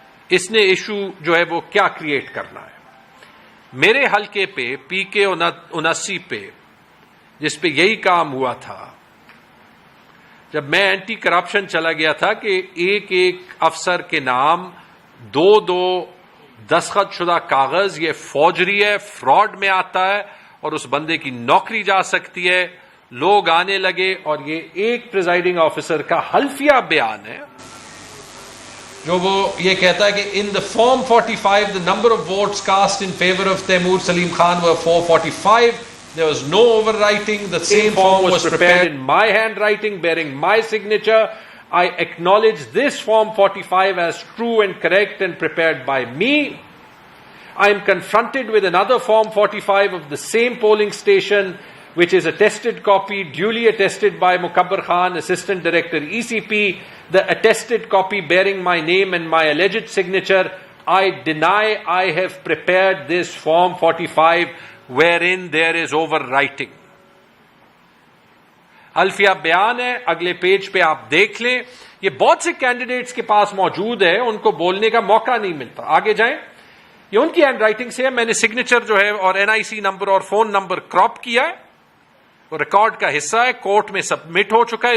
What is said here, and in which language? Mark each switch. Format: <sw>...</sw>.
<ur>اس نے ایشو جو ہے وہ کیا کریٹ کرنا ہے. میرے حلقے پہ PK 79 پہ، جس پہ یہی کام ہوا تھا، جب میں اینٹی کرپشن چلا گیا تھا کہ ایک افسر کے نام 2 دستخط شدہ کاغذ، یہ فوجری ہے، فراڈ میں آتا ہے اور اس بندے کی نوکری جا سکتی ہے. لوگ آنے لگے اور یہ ایک پریزائڈنگ آفیسر کا حلفیہ بیان ہے جو وہ یہ کہتا ہے کہ ان the form 45</ur> <en>the number of votes cast in favor of Taimur Salim Khan were 445. There was no overwriting. The same form was prepared in my handwriting bearing my signature. I acknowledge this form 45 as true and correct and prepared by me. I am confronted with another form 45 of the same polling station, which is attested copy, duly attested by Mukabbar Khan, Assistant Director ECP, the attested copy bearing my name and my alleged signature. I deny I have prepared this form 45 wherein there is overwriting.</en> <ur>الفیہ بیان ہے، اگلے page پہ آپ دیکھ لیں. یہ بہت سے کینڈیڈیٹس کے پاس موجود ہے، ان کو بولنے کا موقع نہیں ملتا. آگے جائیں. یہ ان کی ہینڈ رائٹنگ سے ہے. میں نے سگنیچر جو ہے اور NIC نمبر اور فون نمبر کراپ کیا ہے، وہ ریکارڈ کا حصہ ہے، کورٹ میں سبمٹ ہو چکا ہے.</ur>